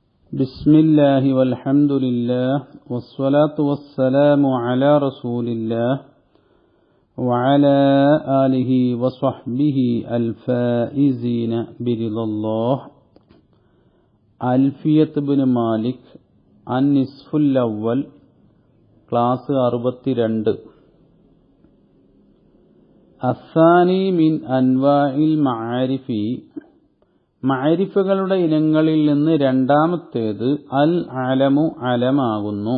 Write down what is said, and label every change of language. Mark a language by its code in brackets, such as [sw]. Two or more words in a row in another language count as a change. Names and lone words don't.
[ar] بسم الله والحمد لله والصلاة والسلام على رسول الله وعلى آله وصحبه الفائزين برضا الله. [ml] അൽഫിയത്ത് ബിൻ മാലിക് [ar] النصف الأول [ml] ക്ലാസ് 62. [ar] الثاني من أنواع المعارف, [ml] മഅരിഫകളുടെ ഇനങ്ങളിൽ നിന്ന് രണ്ടാമത്തേത് [ar] العلم [ml] അലമാകുന്നു.